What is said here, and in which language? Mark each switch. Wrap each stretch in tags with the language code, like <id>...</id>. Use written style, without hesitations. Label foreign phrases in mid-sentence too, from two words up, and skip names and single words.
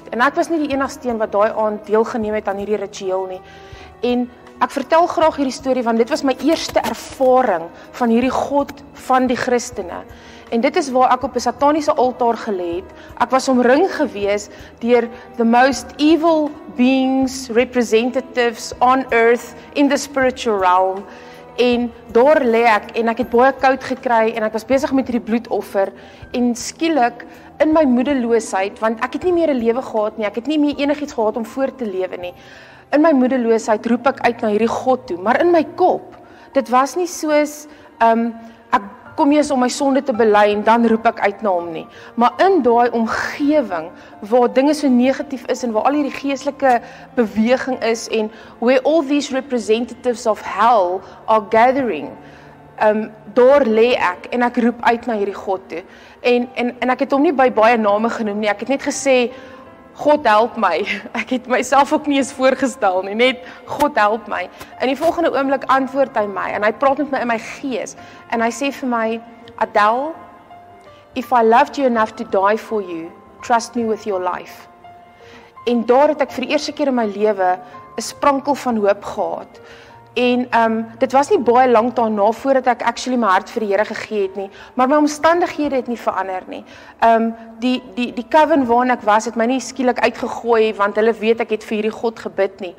<af>En ek was nie die enigste een wat daai aand deelgeneem het aan hierdie ritueel nie. En ek vertel graag hierdie storie, want dit was my eerste ervaring van hierdie God van die Christene. En dit is waar ek op 'n sataniese altaar gelê het. Ek was omring gewees deur</af> <en>the most evil beings, representatives on earth, in the spiritual realm.</en> <af>En daar lê ek, en ek het baie koud gekry, en ek was besig met hierdie bloedoffer, en skielik, in my moedeloosheid, want ek het nie meer 'n lewe gehad nie, ek het nie meer enigiets gehad om voort te lewe nie. In my moedeloosheid roep ek uit na hierdie God toe, maar in my kop, dit was nie soos, ek kom eers om my sonde te bely en dan roep ek uit na hom nie. Maar in daai omgewing, waar dinge so negatief is, en waar al hierdie geestelike beweging is, en</af> <en>where all these representatives of hell are gathering,</en> <af>daar lê ek, en ek roep uit na hierdie God toe. En ek het hom nie by baie name genoem nie, ek het net gesê, God help my. Ek het myself ook nie eens voorgestel nie, net God help my. In die volgende oomblik antwoord hy my, en hy praat met my in my gees, en hy sê vir my, Adele,</af> <en>if I loved you enough to die for you, trust me with your life.</en> <af>En daar het ek vir die eerste keer in my lewe 'n sprankel van hoop gehad. En dit was nie baie lank daarna voordat ek actually my hart vir die Here gegee het nie, maar my omstandighede het nie verander nie. Die coven waarin ek was, het my nie skielik uitgegooi, want hulle weet ek het vir hierdie God gebid nie.</af>